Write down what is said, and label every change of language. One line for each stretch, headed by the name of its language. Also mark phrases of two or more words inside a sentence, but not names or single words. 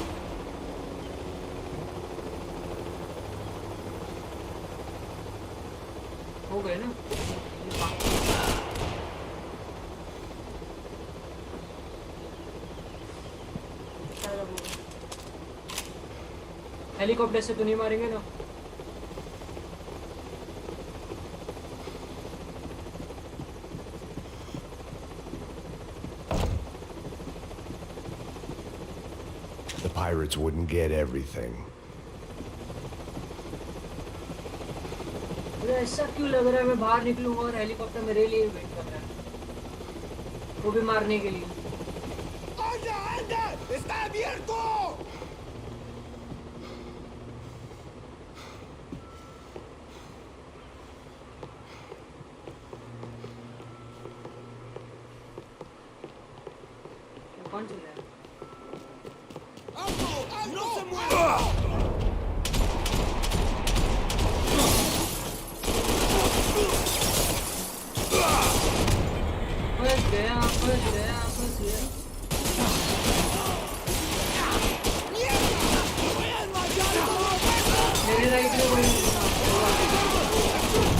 Hindi: हो गए ना? हेलीकॉप्टर से तो नहीं मारेंगे ना?
English: The pirates wouldn't get everything.
Hindi: मुझे ऐसा क्यों लग रहा है मैं बाहर निकलूंगा और हेलीकॉप्टर मेरे लिए वेट कर रहा है, वो भी मारने के लिए।
Spanish: ¡Anda, anda! ¡Está abierto!
Hindi: कौन चल रहा है?
Spanish: ¡Alto! ¡Alto! ¡No se mueva!
Hindi: फंस गया, फंस गया, फंस गया।
Spanish: ¡Mierda! ¡Voy a desmayar como
Hindi: मेरे राइट में वही